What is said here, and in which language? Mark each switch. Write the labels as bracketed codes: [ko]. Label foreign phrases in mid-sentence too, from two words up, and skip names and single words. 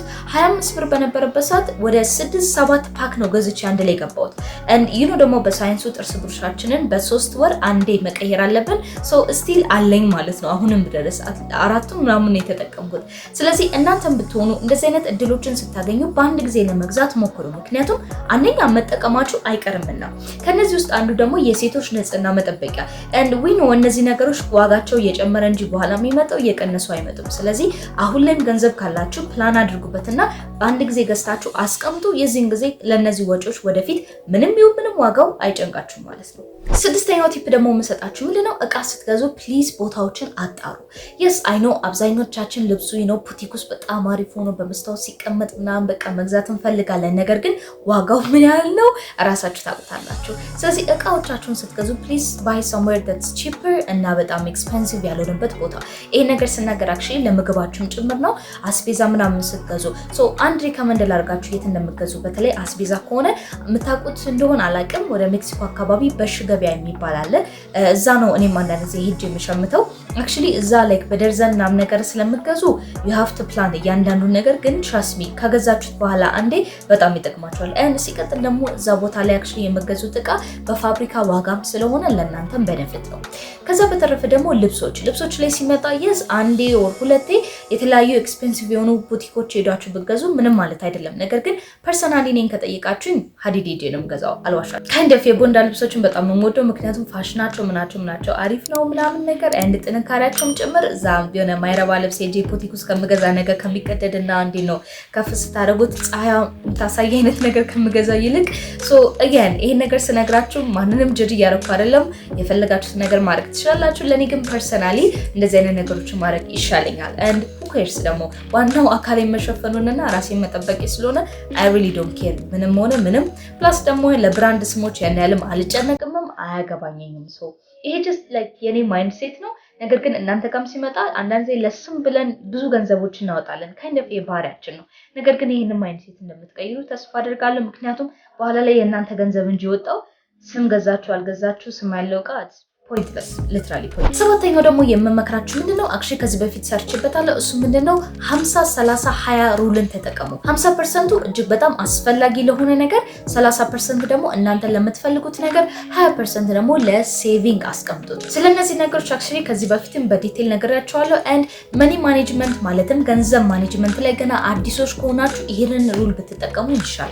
[am] 25 ብር በነበረበት ሰዓት ወደ 6-7 ፓክ ነው ገዝቼ አንድ ላይ ገባሁት and ደግሞ በሳይንሱ ጥርስ ብሩሻችንን በ3 ወር አንዴ መቀየር አለብን። ስቲል አለኝ ማለት ነው አሁንም ድረስ 4 ምናምን ነው የተጠቀምኩት። ስለዚህ እናንተም ብትሆኑ እንደዚህ አይነት እድሎችን ስታገኙ በአንድ ጊዜ ለመግዛት ሞክሩ። ምክንያቱም አንደኛ መጠቀማችሁ አይቀርምና ከነዚህ ውስጥ አንዱ ደግሞ የሴቶች ንጽህና መጠበቂያ [en] and we know [am] እነዚህ ነገሮች ዋጋቸው እየጨመረ እንጂ በኋላ የሚመጣው እየቀነሱ አይመጡም። ስለዚህ አሁን ላይም ገንዘብ ካላችሁ ፕላን አድርጉበትና በአንድ ጊዜ ገዝታችሁ አስቀምጡ። የዚህን ጊዜ ለነዚህ ወጪዎች ወደፊት ምንም ዋጋው አይጨንቃችሁም ማለት ነው። ስድስተኛው ቲፕ ደግሞ የምሰጣችሁ ምንድነው እቃ ስትገዙ ፕሊዝ ቦታዎችን አጣሩ። [en] yes I know [am] አብዛኞቻችን ልብሱ ፑቲክ ውስጥ በጣም አሪፍ ሆኖ በመስታወት ሲቀመጥ ምናምን በቃ መግዛት እንፈልጋለን። ነገር ግን ዋጋው ምን ያህል ነው እራሳችሁ ታውቁታላችሁ። ስለዚህ እቃዎቻችሁን ስትገዙ ፕሊዝ [en] buy somewhere that's cheaper [am] እና በጣም ኤክስፔንሲቭ ያልሆነበት ቦታ። ይሄ ነገር ስናገር actually ለምግባችሁም ጭምር ነው። አስቤዛ ምናምን ስትገዙ አንድ ሪከመንድ ላድርጋችሁ የት እንደምትገዙ። በተለይ አስቤዛ ከሆነ የምታውቁት እንደሆነ አላውቅም፣ ወደ ሜክሲኮ አካባቢ በሽገቢያ የሚባል አለ። እዛ ነው እኔም አንዳንድ ጊዜ ሄጄ የምሸምተው። actually እዛ ላይክ በደርዘን ምናምን ነገር ስለምትገዙ [en] you have to [am] plan እያንዳንዱ ነገር። ግን [en] trust me [am] ከገዛችሁት በኋላ አንዴ በጣም ይጠቅማችኋል። ሲቀጥል ደግሞ እዛ ቦታ ላይ actually የምትገዙት እቃ በፋብሪካ ዋጋም ስለሆነ ለእናንተም ቤኔፊት ነው። ከዛ በተረፈ ደግሞ ልብሶች ላይ ሲመጣ yes አንዴ or ሁለቴ የተለያዩ ኤክስፔንሲቭ የሆኑ ቡቲኮች ሄዳችሁ ብትገዙ ምንም ማለት አይደለም። ነገር ግን ፐርሰናሊ እኔን ከጠየቃችሁኝ ሀዲድ ሄጄ ነው የምገዛው አልዋሻም። [en] kind of [am] የቦንዳ ልብሶችን በጣም ነው የምወደው፣ ምክንያቱም ፋሽናቸው ምናቸው አሪፍ ነው ምናምን ነገር and ጥንካሬያቸውም ጭምር እዛ የሆነ ማይረባ ልብስ ሄጄ ቡቲክ ውስጥ ከምገዛ ነገር ከሚቀደድና አንዴ ነው ከፍ ስታደርጉት ፀሐይ የምታሳይ አይነት ነገር ከምገዛ ይልቅ again ይሄን ነገር ስነግራችሁ ማንንም ጅድ እያደረኩ አይደለም። የፈለጋችሁት ነገር ማድረግ ትችላላችሁ። ለኔ ግን ፐርሰናሊ እንደዚህ አይነት ነገሮችን ማድረግ ይሻለኛል [en] and who cares [am] ደግሞ ዋናው አካል መሸፈኑንና ራሴን መጠበቅ ስለሆነ I [en] really don't care [am] ምንም ሆነ ምንም። ፕላስ ደግሞ ለብራንድ ስሞች ያን ያህልም አልጨነቅምም አያገባኝም። ይሄ [en] just like [am] የኔ ማይንድሴት ነው። ነገር ግን እናንተ ጋርም ሲመጣ አንዳንድ ጊዜ ለስም ብለን ብዙ ገንዘቦች እናወጣለን [en] kind of [am] የባህሪያችን ነው። ነገር ግን ይሄንን ማይንድሴት እንደምትቀይሩ ተስፋ አደርጋለሁ። ምክንያቱም በኋላ ላይ የእናንተ ገንዘብ እንጂ ወጣው ስም ገዛችሁ አልገዛችሁ ስም ያለው እቃ [en] pointless literally pointless። [am] ሰባተኛው ደግሞ የምመክራችሁ ምንድነው actually ከዚህ በፊት ሰርችበታለሁ። እሱ ምንድነው 50-30-20 ሩልን ተጠቀሙ። 50% እጅግ በጣም አስፈላጊ ለሆነ ነገር፣ 30% ደግሞ እናንተ ለምትፈልጉት ነገር፣ 20% ደግሞ ለሴቪንግ አስቀምጡት። ስለነዚህ ነገሮች actually ከዚህ በፊትም በዲቴል ነግሬያችኋለሁ and [en] money management [am] ማለትም ገንዘብ ማኔጅመንት ላይ ገና አዲሶች ከሆናችሁ ይሄንን ሩል ብትጠቀሙ ይሻላል።